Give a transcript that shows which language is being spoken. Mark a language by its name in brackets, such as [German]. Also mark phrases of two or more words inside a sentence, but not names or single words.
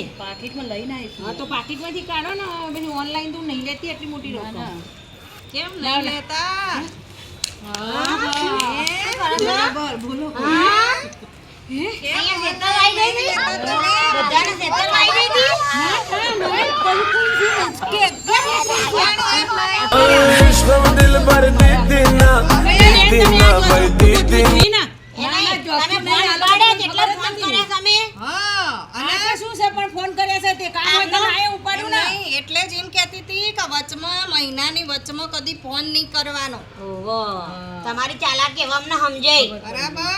[Gujarati] પાકીટમાં લઈને આવીશું. હા તો પાકીટમાંથી કાઢો ને. પછી ઓનલાઈન તો નહીં લેતી એટલી મોટી રકમ. કેમ નહીં લેતા? બરાબર બોલો. અહીંયા શેતર આવી ગઈ હતી? બધાને શેતર આવી ગઈ હતી? विश्व दिल भर दीदिना दीदिना भर दीदिना તમે ફોન ઉપાડ્યા કેટલા ફોન કર્યા તમે? હા અને અને શું છે પણ ફોન કર્યા છે તે કામ હોય તો આયે ઉપાડું ને. નહીં, એટલે જ એમ કહેતી હતી કે વચમાં મહિનાની વચમાં કદી ફોન નહીં કરવાનો. ઓહો, તમારી ચાલાકી હવે અમને સમજાય. બરાબર